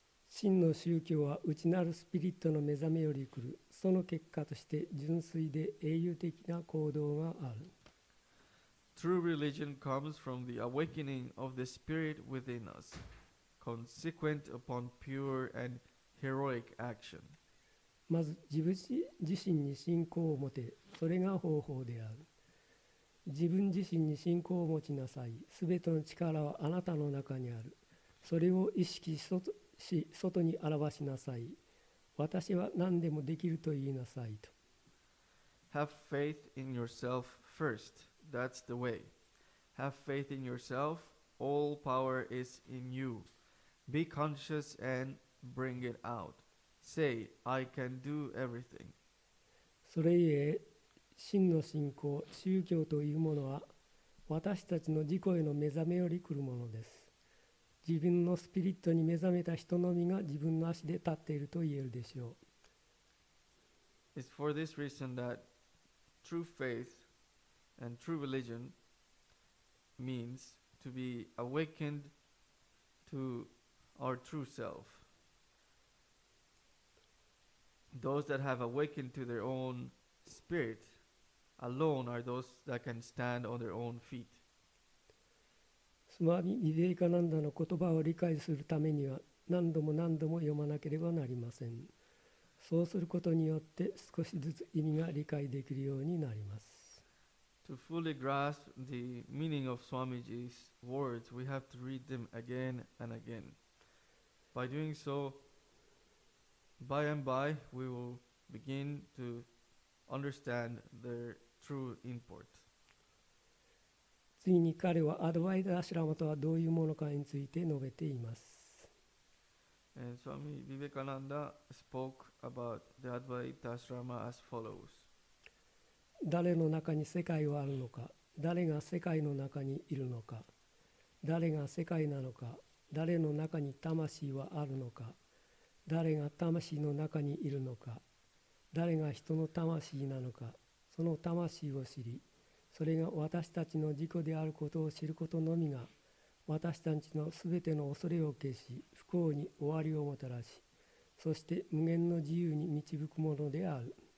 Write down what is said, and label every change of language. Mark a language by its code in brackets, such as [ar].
[ja] 真の宗教は内なるスピリットの目覚めより来る。その結果として純粋で永遠的な行動がある。 [en] True religion comes from the awakening of the spirit within us, consequent upon pure and heroic action. [ja] まず自身に信仰を持て。それが方法である。自分自身に信仰を持ちなさい。すべての力はあなたの中にある。それを意識し外に表しなさい。私は何でもできると言いなさいと。 [en] Have faith in yourself first. That's the way. Have faith in yourself. All power is in you. Be conscious and bring it out. Say, I can do everything. [ja] それゆえ、真の信仰、宗教というものは、私たちの自己への目覚めより来るものです。自分のスピリットに目覚めた人のみが自分の足で立っていると言えるでしょう。 [en] It's for this reason that true faith and true religion means to be awakened to our true self. Those that have awakened to their own spirit alone are those that can stand on their own feet. [ja] スワミ・ビベーカナンダの言葉を理解するためには何度も何度も読まなければなりません。そうすることによって少しずつ意味が理解できるようになります。 [en] To fully grasp the meaning of Swamiji's words, we have to read them again and again. By doing so, by and by, we will begin to understand their true import. [ja] 次に彼はアドバイタ・アシュラマとはどういうものかについて述べています。 [en] And Swami Vivekananda spoke about the Advaita Ashrama as follows. [ja] 誰の中に世界はあるのか、誰が世界の中にいるのか、誰が世界なのか、誰の中に魂はあるのか、誰が魂の中にいるのか、誰が人の魂なのか、その魂を知り、それが私たちの自己であることを知ることのみが、私たちのすべての恐れを消し、不幸に終わりをもたらし、そして無限の自由に導くものである。